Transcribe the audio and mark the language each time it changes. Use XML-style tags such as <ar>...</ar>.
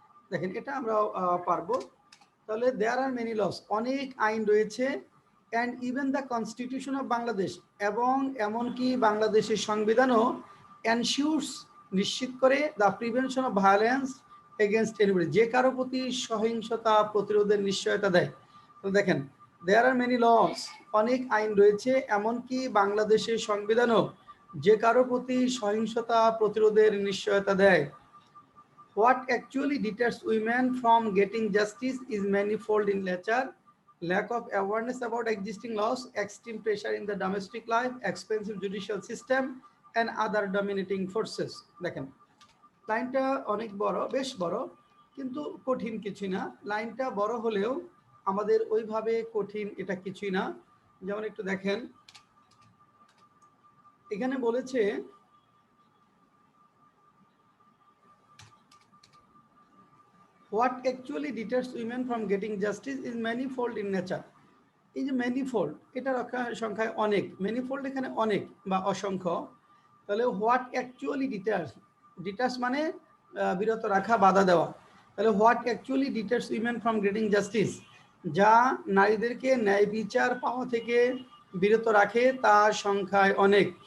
<bn>দেখেন, এটা আমরা পারবো। তাহলে</bn> <en>there are many laws,</en> <bn>অনেক আইন রয়েছে,</bn> <en>and even the constitution of Bangladesh,</en> <bn>এবং এমনকি বাংলাদেশের সংবিধানও</bn> <en>ensures,</en> <bn>নিশ্চিত করে,</bn> <en>the prevention of violence against anybody,</en> <bn>যে কারো প্রতি সহিংসতা প্রতিরোধের নিশ্চয়তা দেয়। তো দেখেন,</bn> <en>there are many laws,</en> <bn>অনেক আইন রয়েছে, এমনকি বাংলাদেশের সংবিধানও যে কারো প্রতি সহিংসতা প্রতিরোধের নিশ্চয়তা দেয়।</bn> <en>What actually deters women from getting justice is manifold in nature: lack of awareness about existing laws, extreme pressure in the domestic life, expensive judicial system, and other dominating forces.</en> <bn>দেখেন লাইনটা অনেক বড়, বেশ বড়, কিন্তু কঠিন কিছুই না। লাইনটা বড় হলেও আমাদের ওইভাবে কঠিন এটা কিছুই না। যেমন একটু দেখেন, এখানে বলেছে</bn> <en>what actually deters women from getting justice is manifold in nature.</en> <bn>এই যে ম্যানিফোল্ড, এটার সংখ্যায় অনেক, ম্যানিফোল্ড এখানে অনেক বা অসংখ্য। তাহলে</bn> <en>what actually deters,</en> <bn>ডিটার্স মানে বিরত রাখা, বাধা দেওয়া। তাহলে</bn> <en>what actually deters women from getting justice,</en> <bn>যা নারীদেরকে ন্যায় বিচার পাওয়া থেকে বিরত রাখে তা সংখ্যায় অনেক।</bn>